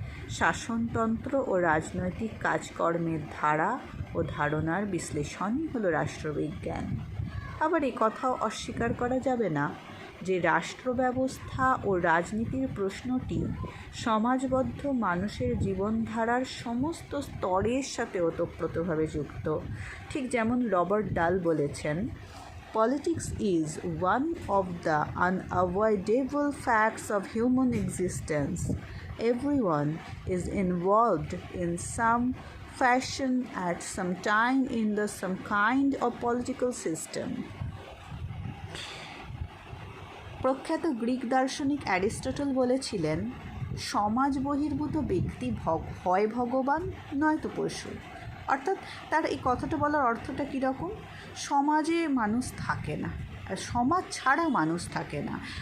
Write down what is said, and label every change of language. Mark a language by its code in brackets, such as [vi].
[bn] শাসনতন্ত্র ও রাজনৈতিক কাজকর্মের ধারা ও ধারণার বিশ্লেষণই হলো রাষ্ট্রবিজ্ঞান। আবার এ কথাও অস্বীকার করা যাবে না যে রাষ্ট্র ব্যবস্থা ও রাজনীতির প্রশ্নটি সমাজবদ্ধ মানুষের জীবনধারার সমস্ত স্তরের সাথে ওতপ্রোতভাবে যুক্ত। ঠিক যেমন রবার্ট ডাল বলেছেন, [en] Politics is one of the unavoidable facts of human existence. Everyone is involved in some fashion at some time in some kind of political system. [bn] প্রখ্যাত গ্রিক দার্শনিক অ্যারিস্টটল বলেছিলেন, সমাজ বহির্ভূত ব্যক্তি হয় ভগবান নয়তো পশু। অর্থাৎ তার এই কথাটা বলার অর্থটা কীরকম? সমাজে মানুষ থাকে না, আর সমাজ ছাড়া মানুষ থাকে না।